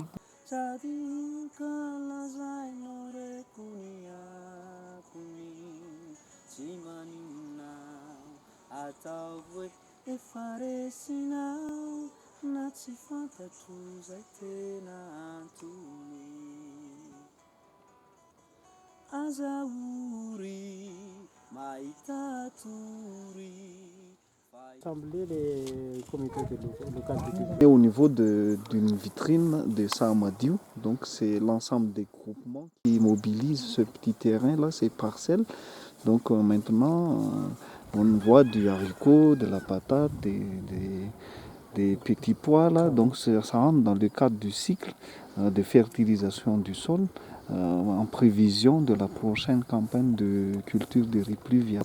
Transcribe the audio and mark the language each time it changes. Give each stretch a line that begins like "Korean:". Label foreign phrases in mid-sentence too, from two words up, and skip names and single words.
Malagasy: Sady kalazainao reko ny akony tsy maninonao ataovy hoe efa resinao na tsy fantatro zay tena antony. Azahory mahita tory.
French: Et au niveau d'une vitrine de Saamadio, donc c'est l'ensemble des groupements qui mobilisent ce petit terrain là, ces parcelles. Donc maintenant on voit du haricot, de la patate, des petits pois là, donc ça rentre dans le cadre du cycle de fertilisation du sol en prévision de la prochaine campagne de culture de riz pluvial.